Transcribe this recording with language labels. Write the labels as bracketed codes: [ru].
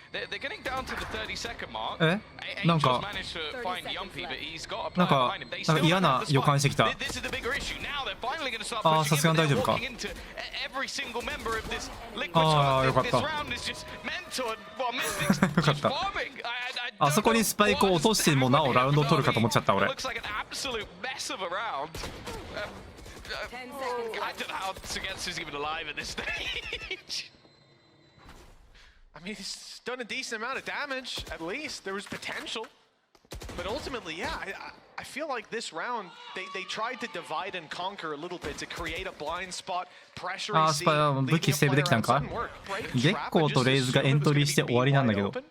[en] They're getting down to the 30-second mark. Angels managed to find Yumpy, but he's got a player behind him. They still don't have the spike. This is the bigger issue. Now they're finally going to start pushing in, but they're walking into every single member of this Liquid squad. This round is just mental, well, Mystics just farming. [ja] あそこにスパイクを落としてもなおラウンドを取るかと思っちゃった俺。 [en] Absolute mess of a round. I don't know how Suygetsu's even alive at this stage. I mean, he's done a decent amount of damage, at least. There was potential. But ultimately, yeah, I feel like this round, they tried to divide and conquer a little bit to create a blind spot, pressuring C, [ja] 武器セーブできたんか。月光とレイズがエントリーして終わりなんだけど。